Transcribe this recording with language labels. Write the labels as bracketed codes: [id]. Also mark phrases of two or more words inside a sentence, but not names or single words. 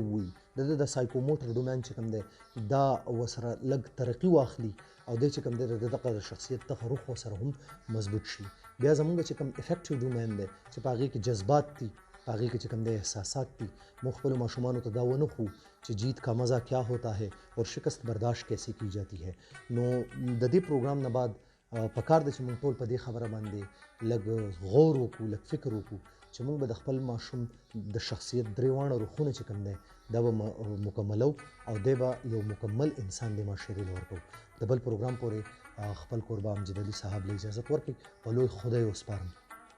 [ps] ووایي د ده د [en] psychomotor domain [ps] چې کوم دی دا ورسره لږ ترقي واخلي او دی چې کوم دی د دغه شخصیت دغه روح ورسره هم مضبوط شي بیا زمونږ چې کوم افیکټیو ډومین دی چې په هغې کې جذبات دي په هغې کې چې کوم دی احساسات دي موږ خپلو ماشومانو ته دا ونه ښو چې جیت [ur] کا مزہ کیا ہوتا ہے اور شکست برداشت کیسے کی جاتی ہے [ps] نو د دې پروګرام نه بعد پکار دی چې موږ ټول په دې خبره باندې لږ غور وکړو لږ فکر وکړو چې موږ به د خپل ماشوم د شخصیت درې واړه روحونه چې کوم دی دا به مکملو او دی به یو مکمل انسان د معاشرې له ورکوو د بل پروګرام پورې خپل کوربه امجد علي صاحب له اجازت ورکړئ په لوی خدای وسپارم